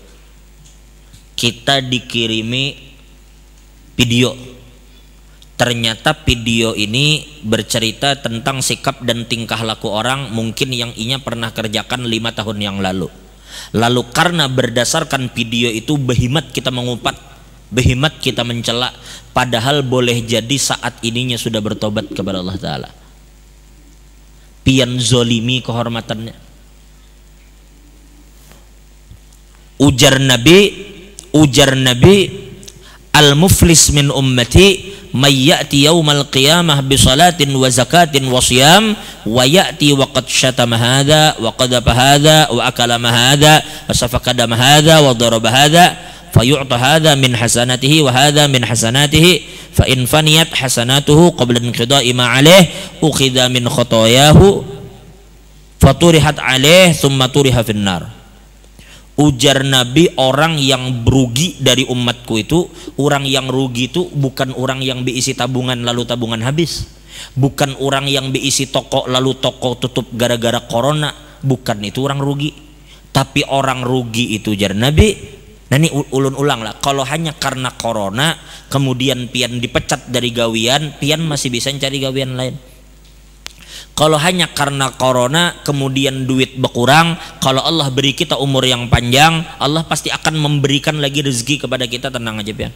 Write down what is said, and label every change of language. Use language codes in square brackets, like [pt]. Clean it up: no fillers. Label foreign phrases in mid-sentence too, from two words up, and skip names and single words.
[bjn] Kita dikirimi video, ternyata video ini bercerita tentang sikap dan tingkah laku orang mungkin yang inya pernah kerjakan 5 tahun yang lalu. Lalu karena berdasarkan video itu behimat kita mengumpat, behimat kita mencela, padahal boleh jadi saat ininya sudah bertobat kepada Allah Ta'ala. Pian zolimi kehormatannya. Ujar Nabi [ar] المفلس من أمتي من يأتي يوم القيامة بصلاة وزكاة و وصيام ويأتي وقد شتم هذا وقذف هذا وأكل مال هذا وسفك دم هذا وضرب هذا فيعطى هذا من حسناته وهذا من حسناته فإن فنيت حسناته قبل انقضاء ما عليه أخذ من خطاياه فطرحت عليه ثم طرح في النار. [bjn] Ujar Nabi, orang yang berugi dari umatku itu, orang yang rugi itu bukan orang yang diisi tabungan lalu tabungan habis, bukan orang yang diisi toko lalu toko tutup gara-gara corona, bukan itu orang rugi. Tapi orang rugi itu ujar Nabi, nah ini ulun ulang lah, kalau hanya karena corona kemudian pian dipecat dari gawian, pian masih bisa cari gawian lain. Kalau hanya karena corona kemudian duit berkurang, kalau Allah beri kita umur yang panjang, Allah pasti akan memberikan lagi rezeki kepada kita, tenang aja pian.